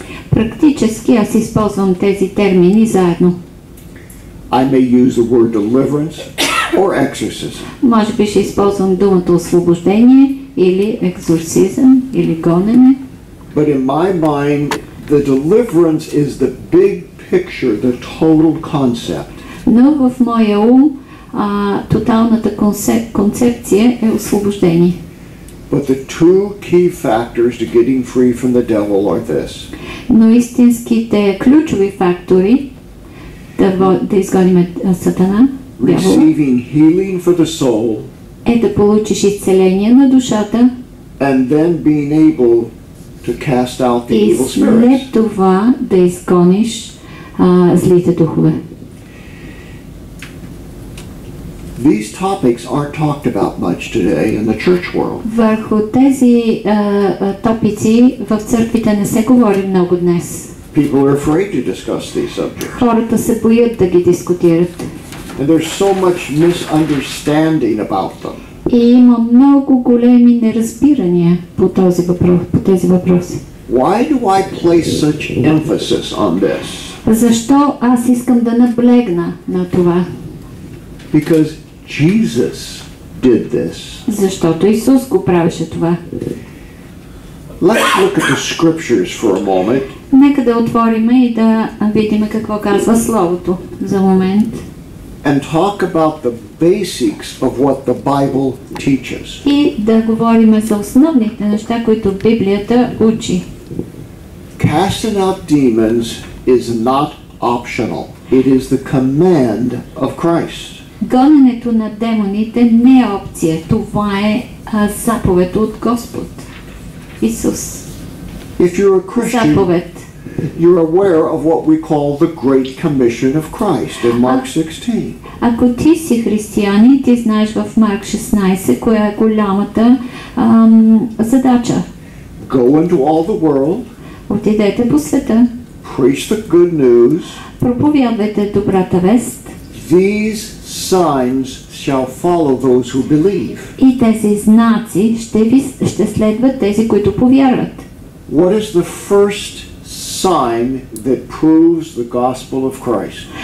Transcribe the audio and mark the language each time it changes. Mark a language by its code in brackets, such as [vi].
[bg] Практически аз използвам тези термини заедно. [en] I may use the word deliverance or exorcism. [bg] Може би ще използвам думата освобождение или екзорсизъм или гонене. [en] But in my mind, the deliverance is the big picture, the total concept. [bg] Но в моя ум тоталната концепция е освобождение. [en] But the two key factors to getting free from the devil are this. [bg] Но истинските ключови фактори да изгоним сатана, дявола, [en] Receiving healing for the soul [bg] е да получиш изцеление на душата [en] and then being able to cast out the [bg] и [en] evil [bg] след [en] spirits. [bg] това да изгониш злите духове. [en] These topics aren't talked about much today in the church world. [bg] Върху тези топици в църквите не се говори много днес. [en] People are afraid to discuss these subjects. [bg] Хората се боят да ги дискутират. [en] And there's so much misunderstanding about them. [bg] И има много големи неразбирания по тези въпроси. [en] Why do I place such emphasis on this? [bg] Защо аз искам да наблегна на това? [en] Because Jesus did this. [bg] Защото Исус го правеше това. [en] Let's look at the scriptures for a moment. [bg] Нека да отворим и да видим какво казва Словото за момент. [en] And talk about the basics of what the Bible teaches. [bg] И да говорим за основните неща, които Библията учи. [en] Casting out demons is not optional. It is the command of Christ. [bg] Гоненето на демоните не е опция. Това е заповед от Господ. Исус. [en] If you're a Christian, [bg] Заповед. [en] you're aware of what we call the Great Commission of Christ in Mark 16. [bg] Ако ти си християнин, ти знаеш в Марк 16, коя е голямата задача. [en] Go into all the world, [bg] Отидете по света, [en] preach the good news. [bg] проповядвайте добрата вест. [en] These signs shall follow those who believe. [bg] И тези знаци ще следват тези, които повярват. [en] What is the first sign that proves the gospel of Christ?